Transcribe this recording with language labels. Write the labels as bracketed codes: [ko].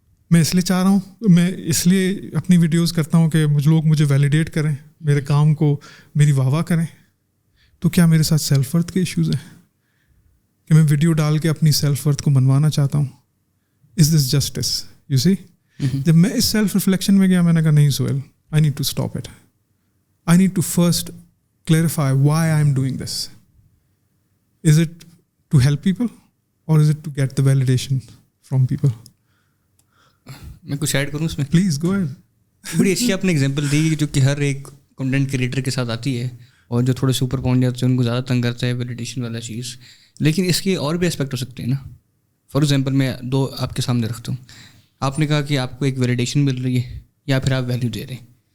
[hi] मैं इसलिए चाह रहा हूँ, मैं इसलिए अपनी वीडियोस करता हूँ कि लोग मुझे वैलिडेट करें, मेरे काम को मेरी वाह करें. तो क्या मेरे साथ सेल्फ वर्थ के इश्यूज़ हैं कि मैं वीडियो डाल के अपनी सेल्फ वर्थ को मनवाना चाहता हूँ? [en] Is this justice? [hi] You see, जब मैं इस सेल्फ रिफ्लेक्शन में गया, मैंने कहा नहीं Sohail, [en] I need to stop it. I need to first clarify why I am doing this. Is it to help people or is it to get the validation from people? [hi] मैं कुछ add करूँ उसमें? [en] Please go ahead. [hi] बड़ी अच्छी आपने example दी जो कि हर एक कंटेंट क्रिएटर के साथ आती है और जो थोड़े से ऊपर पहुँच जाते हैं उनको ज़्यादा तंग करता है वैलिडेशन वाला चीज़. लेकिन इसके और भी एस्पेक्ट हो सकते हैं ना. फॉर एग्जांपल मैं दो आपके सामने रखता हूँ. आपने कहा कि आपको एक वैलिडेशन मिल रही है या फिर आप वैल्यू दे रहे हैं.